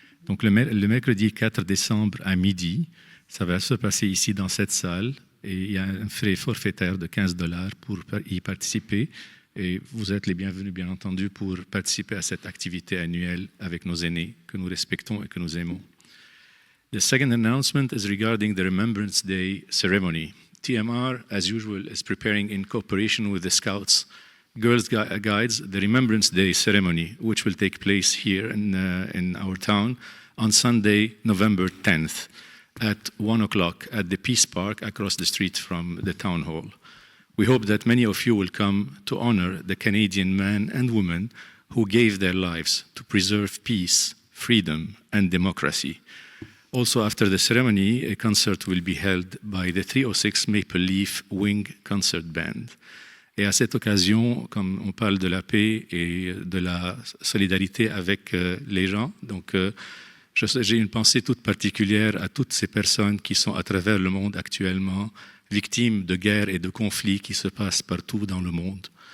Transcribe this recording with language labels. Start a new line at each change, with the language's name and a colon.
French: Donc le mercredi 4 décembre à midi, ça va se passer ici dans cette salle et il y a un frais forfaitaire de $15 pour y participer et vous êtes les bienvenus bien entendu pour participer à cette activité annuelle avec nos aînés que nous respectons et que nous aimons.
English: The second announcement is regarding the Remembrance Day ceremony. TMR, as usual, is preparing in cooperation with the Scouts Girls Guides, the Remembrance Day ceremony, which will take place here in our town on Sunday, November 10th at 1 o'clock at the Peace Park across the street from the town hall. We hope that many of you will come to honor the Canadian men and women who gave their lives to preserve peace, freedom, and democracy. Also, after the ceremony, a concert will be held by the 306 Maple Leaf Wing Concert Band.
French: Et à cette occasion, comme on parle de la paix et de la solidarité avec les gens, donc j'ai une pensée toute particulière à toutes ces personnes qui sont à travers le monde actuellement victimes de guerres et de conflits qui se passent partout dans le monde.